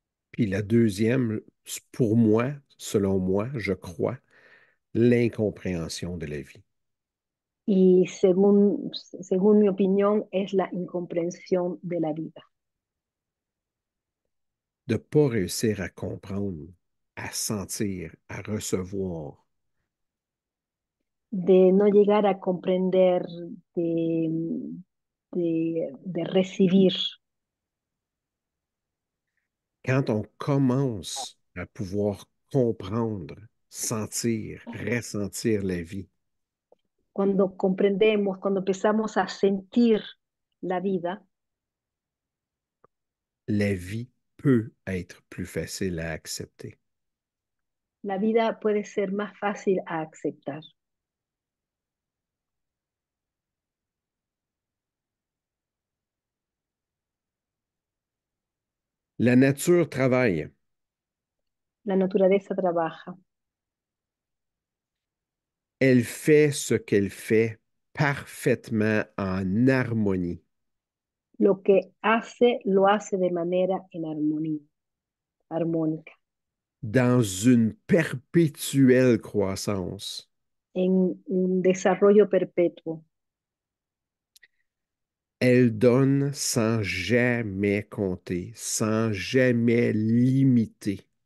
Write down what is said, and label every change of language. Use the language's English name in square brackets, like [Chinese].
[French] puis la deuxième, pour moi, selon moi, je crois, l'incompréhension de la vie. [Spanish] Y según mi opinión, es la incomprensión de la vida, [French] De ne pas réussir à comprendre, à sentir, à recevoir. [Spanish] de no llegar a comprender, de, de recibir. [French] Quand on commence à pouvoir comprendre, sentir, ressentir la vie, [Spanish] Cuando comprendemos, cuando empezamos a sentir [French] la vie peut être plus facile à accepter. [Spanish] la vida puede ser más fácil a aceptar. [French] La nature travaille. [Spanish] La naturaleza trabaja. [French] Elle fait ce qu'elle fait parfaitement en harmonie, [Spanish] Lo que hace, lo hace de manera en armonía, armónica, [French] dans une perpétuelle croissance. [Spanish] en un desarrollo perpetuo. [French] Elle donne sans jamais compter, sans jamais limiter.